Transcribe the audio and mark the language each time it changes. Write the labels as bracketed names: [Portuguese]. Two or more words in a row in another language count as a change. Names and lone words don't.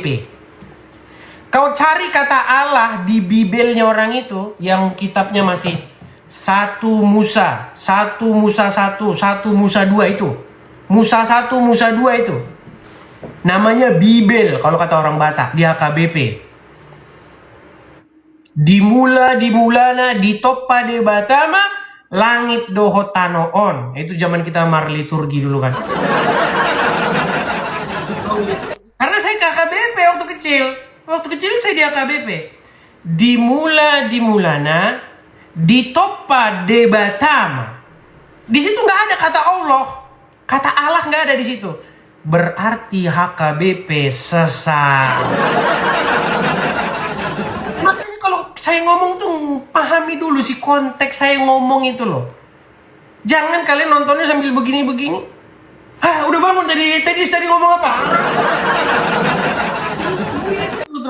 [Indonesian] Kau cari kata Allah di Bibelnya orang itu, yang kitabnya masih 1 Musa 1, 1 Musa 2 itu. Musa 1, Musa 2 itu. Namanya Bibel kalau kata orang Batak di HKBP. [Batak Toba] Dimulana di toppa de batama langit dohotanoon. [Indonesian] Itu zaman kita marliturgi dulu kan. Karena saya ke HKBP waktu kecil. Waktu kecil saya di HKBP. [Batak Toba] Dimulana di toppa de batama. [Indonesian] Di situ nggak ada kata Allah. Kata Allah nggak ada di situ. Berarti HKBP sesat. Saya ngomong tuh pahami dulu sih konteks saya ngomong itu loh. Jangan kalian nontonnya sambil begini-begini. Udah bangun tadi ngomong apa?